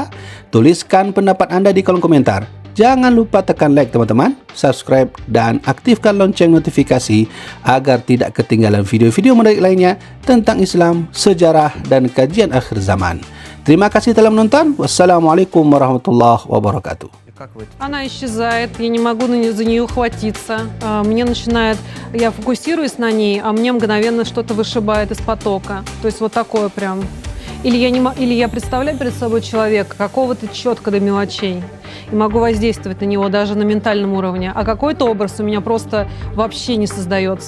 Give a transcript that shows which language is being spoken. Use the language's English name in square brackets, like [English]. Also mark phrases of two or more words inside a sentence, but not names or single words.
[Indonesian] Tuliskan pendapat Anda di kolom komentar. Jangan lupa tekan like teman-teman, subscribe, dan aktifkan lonceng notifikasi agar tidak ketinggalan video-video menarik lainnya tentang Islam, sejarah, dan kajian akhir zaman. Terima kasih telah menonton. [Arabic] والسلام عليكم ورحمة الله وبركاته. [Russian] Она исчезает, я не могу за нее ухватиться, я фокусируюсь на ней, а мне мгновенно что-то вышибает из потока. То есть вот такое прям. Или я представляю перед собой человека, какого-то четко до мелочей, и могу воздействовать на него даже на ментальном уровне, а какой-то образ у меня просто вообще не создается.